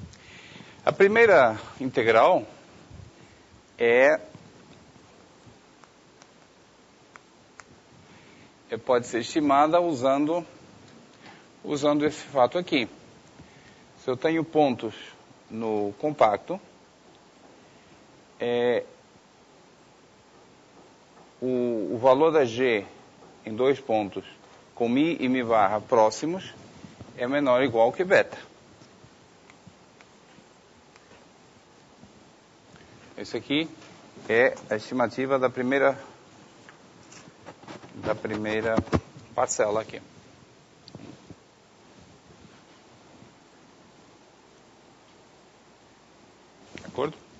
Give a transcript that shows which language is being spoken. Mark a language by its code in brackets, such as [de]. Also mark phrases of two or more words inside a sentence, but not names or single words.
[pt] A primeira integral pode ser estimada usando esse fato aqui. Se eu tenho pontos no compacto, o valor da G em dois pontos com mi e mi barra próximos é menor ou igual que beta. Isso aqui é a estimativa da primeira parcela aqui. De acordo?